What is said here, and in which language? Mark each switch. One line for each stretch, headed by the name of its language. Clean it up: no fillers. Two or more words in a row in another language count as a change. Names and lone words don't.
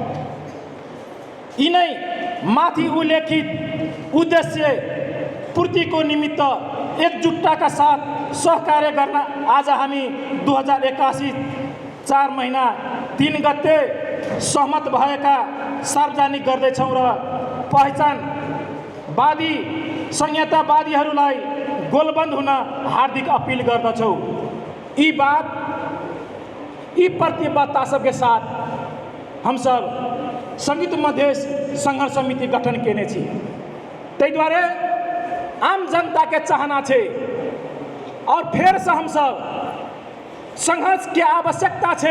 Nepali: यिनै माथि उल्लेखित उद्देश्य पूर्तिको निमित्त एकजुटताका साथ सहकार्य गर्न आज हामी 2081 4 महिना 3 गते सहमत भएका सार्वजनिक गर्दैछौँ र पहिचानवादी संहितावादीहरूलाई गोलबन्द हुन हार्दिक अपील गर्दछौँ।
Maithili: यी प्रतिबद्धता सबके साथ हम सब संयुक्त मधेश संघर्ष समिति गठन केने छी। ताहि दुआरे आम जनता के चाहना छै और फेर से हम सब संघर्ष के आवश्यकता छै।